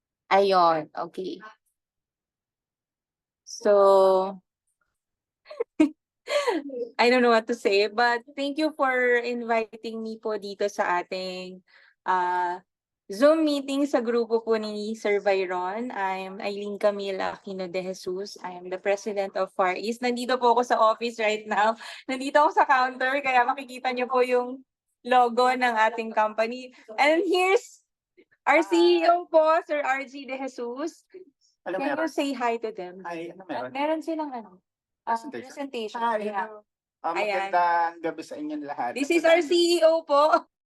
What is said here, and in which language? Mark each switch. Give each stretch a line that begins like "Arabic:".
English: Ayon, okay. So, I don't know what to say, but thank you for inviting me
Filipino: po dito sa ating
English: Zoom meeting
Filipino: sa grupo po ni
English: Sir Byron. I'm Eileen Camila Aquino de Jesus. I am the president of Far East.
Filipino: Nandito po ako sa office
English: right now.
Filipino: Nandito ako sa counter, kaya makikita niyo po yung logo ng ating company.
English: And here's our CEO po, Sir RG de Jesus.
Filipino: Ano
English: Can you say hi to them?
Filipino: Ay, ano meron? Meron silang presentation.
English: Yeah.
Filipino: Ayan. Magandang gabi sa inyo lahat.
English: This is our CEO po.